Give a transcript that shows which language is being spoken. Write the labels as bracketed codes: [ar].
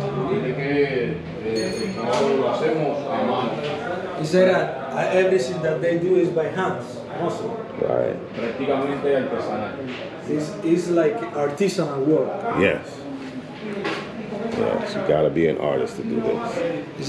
[es] Dile que no lo hacemos a mano. [en] He said that everything that they do is by hands. Also, Right. [es] Prácticamente artesanal. [en] it's like artisanal work. Yes. Yes, you gotta be an artist to do this.